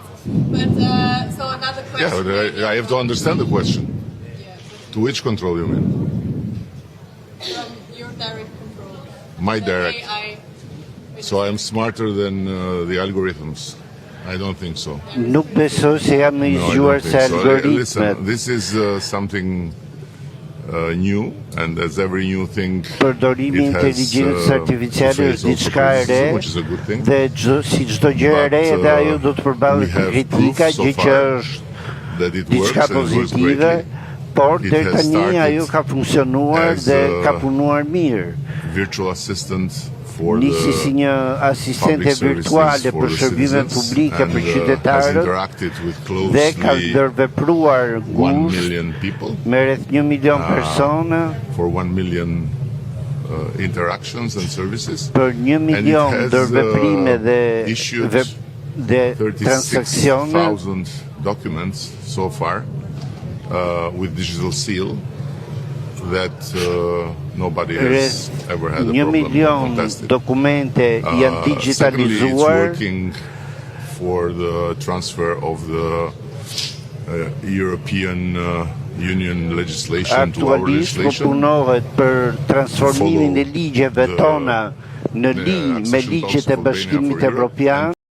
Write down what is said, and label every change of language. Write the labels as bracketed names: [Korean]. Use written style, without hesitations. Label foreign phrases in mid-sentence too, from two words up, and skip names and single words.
[English] But so another Yeah, question. but I have to understand the question. Yeah, To which control you mean? but from your direct control. My The direct. AI. So I'm smarter than the algorithms. I don't think so. [Albanian] Nuk besoj se jam i [English] No, I [Albanian] zgjuar [English] don't [Albanian] se [English] think so. [Albanian] algoritmet. [English] Listen, this is something new, and as every new thing, [Albanian] Përdorimi i [English] it has [Albanian] inteligjencës artificiale [English] face [Albanian] është [English] also [Albanian] diçka e re, [English] criticism, which is a good thing. [Albanian] dhe si çdo gjë e re, [English] But, [Albanian] edhe ajo do të [English] we [Albanian] përballet me [English] have [Albanian] kritika, [English] proof so [Albanian] gjë që [English] far [Albanian] është [English] that it [Albanian] diçka [English] works and it works [Albanian] pozitive, [English] greatly. [Albanian] por [English] It [Albanian] deri [English] has [Albanian] tani [English] started [Albanian] ajo ka funksionuar [English] as, [Albanian] dhe ka punuar mirë. [English] Virtual assistant for [Albanian] Nisi si [English] the [Albanian] një asistente [English] public services [Albanian] virtuale [English] for [Albanian] për [English] the [Albanian] shërbimet [English] citizens [Albanian] publike [English] and [Albanian] për [English] has [Albanian] qytetarët [English] interacted with [Albanian] dhe ka [English] closely [Albanian] ndërvepruar [English] 1 [Albanian] ngushtë [English] million people [Albanian] me rreth 1 milion persona [English] for 1 million interactions and services. [Albanian] për 1 milion [English] has, [Albanian] ndërveprime dhe [English] issued [Albanian] dhe transakcione [English] 36,000 documents so far with digital seal that nobody has ever had a [Albanian] 1 [English] problem. [Albanian] milion [English] Fantastic. [Albanian] dokumente janë [English] Secondly, it's [Albanian] digitalizuar. [English] working for the transfer of the European Union legislation to our [Albanian] Aktualisht po [English] legislation. [Albanian] punohet për transformimin e ligjeve [English] the- [Albanian] tona në [English] the [Albanian] linjë me [English] accession talks [Albanian] ligjet e [English] of Albania [Albanian] Bashkimit [English] for Europe [Albanian] Evropian.